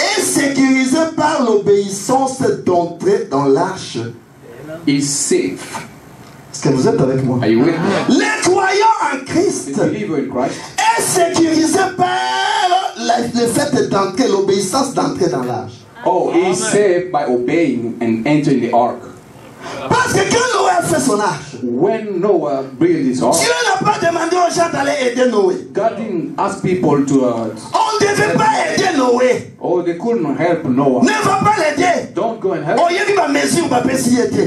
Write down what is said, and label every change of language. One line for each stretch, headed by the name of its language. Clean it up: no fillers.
French: est sécurisé par l'obéissance d'entrer dans l'arche.
English: is safe.
French: Est-ce que vous êtes avec moi?
English: Are you with me?
French: Les croyants en Christ
English: The believer in Christ
French: est sécurisé par le fait d'entrer, l'obéissance d'entrer dans l'arche.
English: is saved by obeying and entering the ark.
French: Parce que quand Noé a fait son arche,
English: When Noah built his ark,
French: Dieu n'a pas demandé aux gens d'aller aider Noé.
English: God didn't ask people to,
French: On ne devait pas aider Noé.
English: they couldn't help Noah.
French: Ne va pas l'aider.
English: Don't go and help. On y a dit ma mesure, ma pesiyete.